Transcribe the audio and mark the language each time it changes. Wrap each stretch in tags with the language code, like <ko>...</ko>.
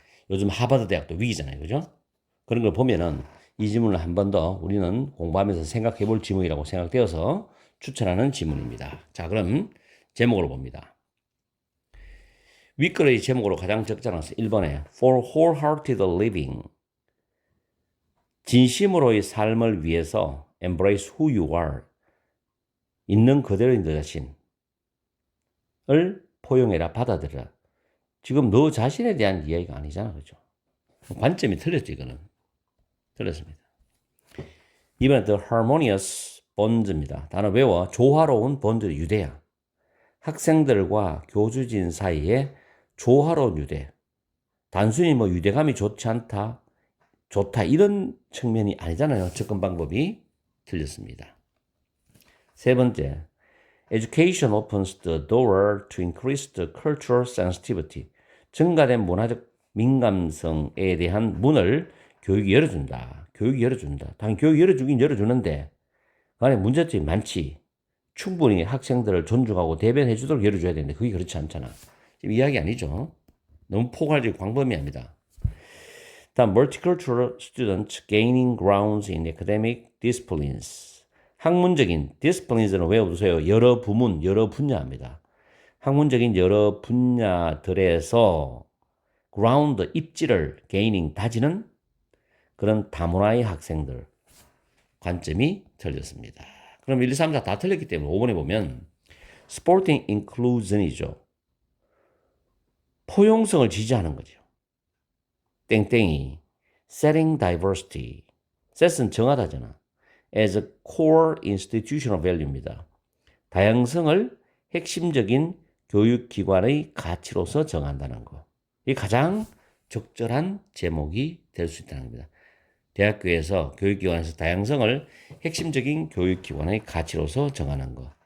<ko>요즘 하버드 대학도 위기잖아요. 그죠? 그런 걸 보면은 이 지문을 한 번 더 우리는 공부하면서 생각해 볼 지문이라고 생각되어서 추천하는 지문입니다. 자, 그럼 제목으로 봅니다. 윗글의 제목으로 가장 적절한 1번에</ko> <en>For wholehearted living.</en> <ko>진심으로의 삶을 위해서</ko> <en>embrace who you are.</en> <ko>있는 그대로의 너 자신을 포용해라, 받아들여라. 지금 너 자신에 대한 이야기가 아니잖아. 그죠? 관점이 틀렸죠, 이거는. 틀렸습니다. 이번에</ko> <en>the harmonious bonds입니다.</en> <ko>단어 외워. 조화로운 본드 유대야. 학생들과 교주진 사이에 조화로운 유대. 단순히 뭐 유대감이 좋지 않다, 좋다 이런 측면이 아니잖아요. 접근 방법이 틀렸습니다. 세 번째,</ko> <en>education opens the door to increase the cultural sensitivity.</en> <ko>증가된 문화적 민감성에 대한 문을 교육이 열어준다. 교육이 열어준다. 당연히 교육이 열어주긴 열어주는데 그 안에 문제점이 많지. 충분히 학생들을 존중하고 대변해 주도록 열어줘야 되는데 그게 그렇지 않잖아. 지금 이야기 아니죠. 너무 포괄적 광범위합니다. 다음,</ko> <en>multicultural students gaining grounds in academic disciplines.</en> <ko>학문적인 disciplines는 외워두세요. 여러 부문, 여러 분야입니다. 학문적인 여러 분야들에서 ground, 입지를 gaining, 다지는 그런 다문화의 학생들. 관점이 틀렸습니다. 그럼 1, 2, 3, 4 다 틀렸기 때문에 5번에 보면</ko> <en>supporting inclusion</en> <ko>이죠. 포용성을 지지하는 거죠. 땡땡이</ko> <en>setting diversity.</en> <ko>set은 정하다잖아.</ko> <en>as a core institutional value입니다.</en> <ko>다양성을 핵심적인 교육기관의 가치로서 정한다는 거. 이게 가장 적절한 제목이 될 수 있다는 겁니다. 대학교에서 교육기관에서 다양성을 핵심적인 교육기관의 가치로서 정하는 것.</ko>